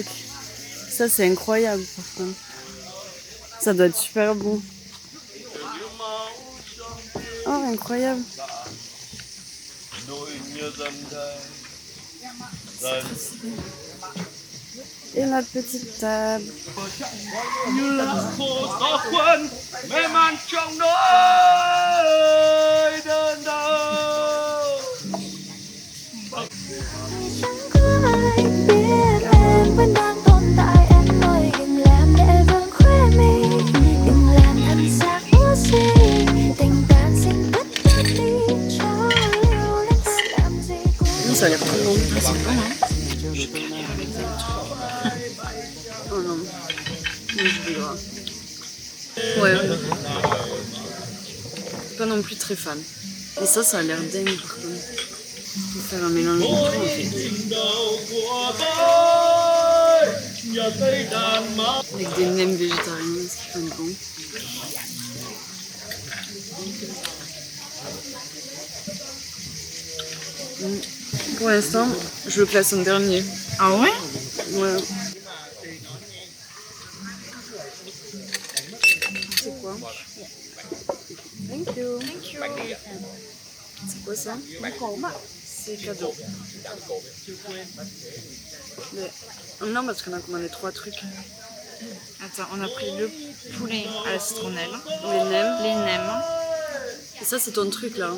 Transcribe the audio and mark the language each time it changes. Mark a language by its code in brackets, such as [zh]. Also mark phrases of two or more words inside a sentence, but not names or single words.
[fr] Ça, c'est incroyable, par contre. Ça doit être super bon. Oh, incroyable. Et notre petite table. [vi] Như khô gió khuân mê man trong nỗi đơn đau. Chẳng có ai biết em vẫn đang tồn tại. Em ơi đừng làm để vương khóe mi, đừng làm thân xác úa gì. Tình bạn xin cất bước đi cho lưu luyến làm gì cũng [fr] Ça a l'air trop bon. C'est bon, hein? Oh non. Non, je vais grave. Ouais. Pas non plus très fan. Et ça a l'air dingue par contre. Faut faire un mélange de tout en fait. Avec des nems végétariens, ce qui fait bon. Pour l'instant, je le classe en dernier. Ah ouais? Ouais. C'est quoi? [en] Thank you. [fr] C'est quoi ça? C'est cadeau. Mais... Non, parce qu'on a commandé 3 trucs. Attends, on a pris le poulet à la citronnelle, Les nems. les nems. Et ça, c'est ton truc là.